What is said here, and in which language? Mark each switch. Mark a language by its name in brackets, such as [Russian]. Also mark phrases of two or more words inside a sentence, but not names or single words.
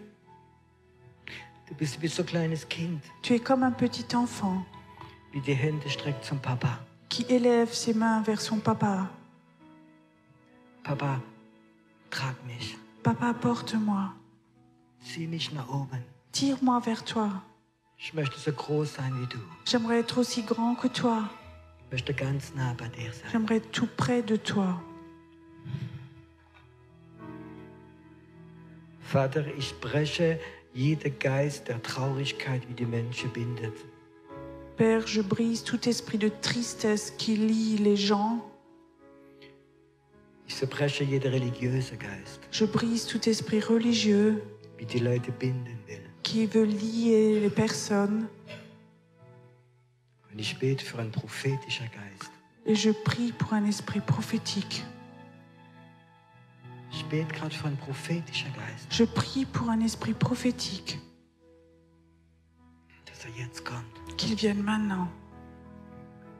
[German] Du bist wie so ein kleines Kind, [French] Tu es comme un petit enfant [German] wie die Hände streckt zum Papa. [French] qui élève ses mains vers son papa. [German] Papa, trag mich. [French] Papa, porte-moi. [German] Zieh mich nach oben. [French] Tire-moi vers toi. [German] Ich möchte so groß sein wie du. [French] J'aimerais être aussi grand que toi. [German] Ich möchte ganz nah bei dir sein. [French] J'aimerais être tout près de toi. [German] Vater, ich breche jeden Geist der Traurigkeit, wie die Menschen bindet. [French] Père, je brise tout esprit de tristesse qui lie les gens. [German] Ich zerbreche jeden religiösen Geist, [French] Je brise tout esprit religieux [German] wie die Leute binden will. [French] qui veut lier les personnes. [German] Und ich bete für einen prophetischen Geist. [French] Et je prie pour un esprit prophétique. [German] Ich bete gerade für einen prophetischen Geist, [French] Je prie pour un esprit prophétique. [German] dass er jetzt kommt. [French] Qu'il vienne maintenant.